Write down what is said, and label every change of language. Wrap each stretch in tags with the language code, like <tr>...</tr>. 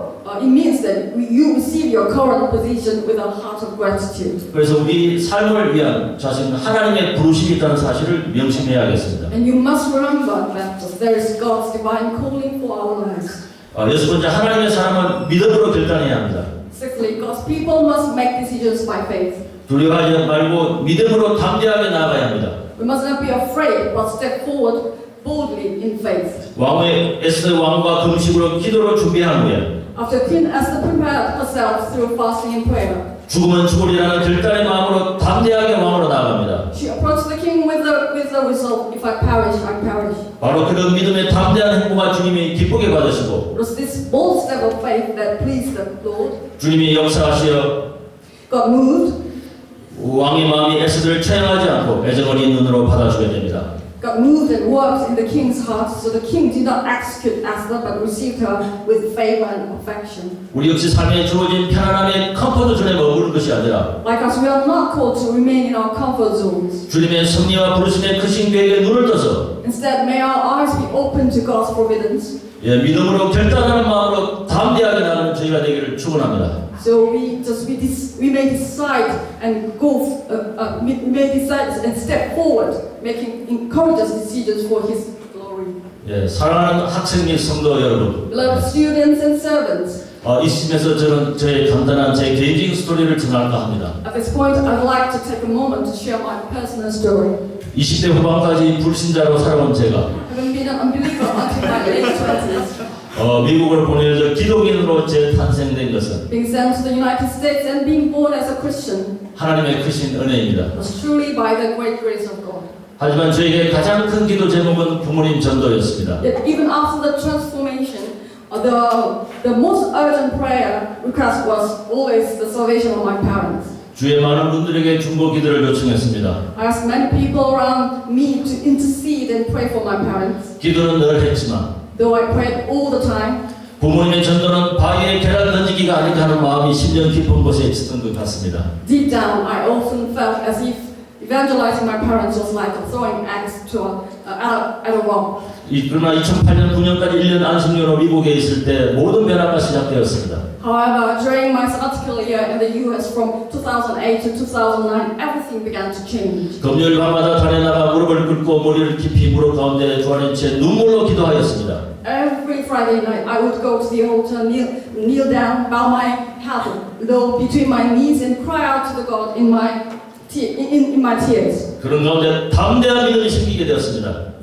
<en>It means that you receive your current position with a heart of gratitude.</en> <ko>그래서 우리 삶을 위한 자신 하나님의 부르심이 있다는 사실을 명심해야겠습니다.</ko> <en>And you must remember that there is God's divine calling for our lives.</en> <ko>여섯 번째, 하나님의 사람은 믿음으로 결단해야 합니다.</ko> <en>Sixthly, God's people must make decisions by faith.</en> <ko>두려워하지 말고 믿음으로 담대하게 나아가야 합니다.</ko> <en>We must not be afraid, but step forward boldly in faith.</en> <ko>왕의 에스더 왕과 금식으로 기도로 준비한 후에</ko> <en>After Queen Esther prepared herself through fasting and prayer,</en> <ko>죽으면 죽으리라는 결단의 마음으로 담대하게 왕으로 나아갑니다.</ko> <en>she approached the king with the result, if I perish, I perish.</en> <ko>바로 그런 믿음의 담대한 행보가 주님이 기쁘게 받으시고</ko> <en>It was this bold step of faith that pleased the Lord.</en> <ko>주님이 역사하시어</ko> <en>God moved.</en> <ko>왕의 마음이 에스더를 체험하지 않고 애정어린 눈으로 받아주게 됩니다.</ko> <en>God moved and worked in the king's heart, so the king did not execute Esther, but received her with favor and affection.</en> <ko>우리 역시 삶에 주어진 편안함의 컴포트 존에 머무는 것이 아니라</ko> <en>Like us, we are not called to remain in our comfort zones.</en> <ko>주님의 섭리와 부르심의 크신 계획에 눈을 떠서</ko> <en>Instead, may our eyes be open to God's providence.</en> <ko>믿음으로 결단하는 마음으로 담대하게 나가는 저희가 되기를 축원합니다.</ko> <en>So we may decide and we may decide and step forward, making courageous decisions for His glory.</en> <ko>사랑하는 학생 및 성도 여러분,</ko> <en>Beloved students and servants,</en> <ko>이 시점에서 저는 저의 간단한 제 개인적인 스토리를 전할까 합니다.</ko> <en>at this point, I'd like to take a moment to share my personal story.</en> <ko>20대 후반까지 불신자로 살아온 제가</ko> <en>Having been an unbeliever until my late 20s,</en> <ko>미국을 보내서 기독인으로 재탄생된 것은</ko> <en>being sent to the United States and being born as a Christian</en> <ko>하나님의 크신 은혜입니다.</ko> <en>was truly by the great grace of God.</en> <ko>하지만 저에게 가장 큰 기도 제목은 부모님 전도였습니다.</ko> <en>Yet even after the transformation, the most urgent prayer request was always the salvation of my parents.</en> <ko>주의 많은 분들에게 중보 기도를 요청했습니다.</ko> <en>I asked many people around me to intercede and pray for my parents.</en> <ko>기도는 늘 했지만</ko> <en>Though I prayed all the time,</en> <ko>부모님의 전도는 바위에 계란 던지기가 아닌가 하는 마음이 심령 깊은 곳에 있었던 것 같습니다.</ko> <en>deep down, I often felt as if evangelizing my parents was like throwing eggs at a rock.</en> <ko>그러나 2008년 9년까지 1년 안식년으로 미국에 있을 때 모든 변화가 시작되었습니다.</ko> <en>However, during my sabbatical year in the US from 2008 to 2009, everything began to change.</en> <ko>금요일 밤마다 달에 나가 무릎을 꿇고 머리를 깊이 무릎 가운데 주안인 채 눈물로 기도하였습니다.</ko> <en>Every Friday night, I would go to the altar, kneel down, bow my head low between my knees, and cry out to the God in my tears.</en> <ko>그런 가운데 담대한 믿음이 생기게 되었습니다.</ko>